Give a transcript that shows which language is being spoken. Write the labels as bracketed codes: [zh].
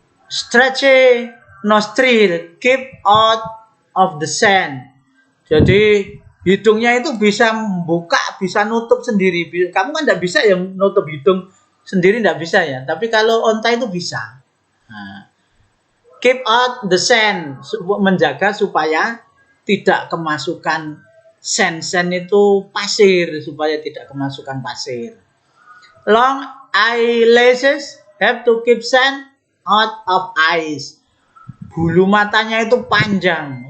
[en] Stretchy nostril, keep out of the sand. [id] Jadi hidungnya itu bisa membuka, bisa nutup sendiri. Kamu kan tidak bisa yang nutup hidung sendiri, tidak bisa ya. Tapi kalau onta itu bisa. [en] Keep out the sand, [id] menjaga supaya tidak kemasukan sand. Sand itu pasir, supaya tidak kemasukan pasir. [en] Long eyelashes have to keep sand out of eyes. [id] Bulu matanya itu panjang.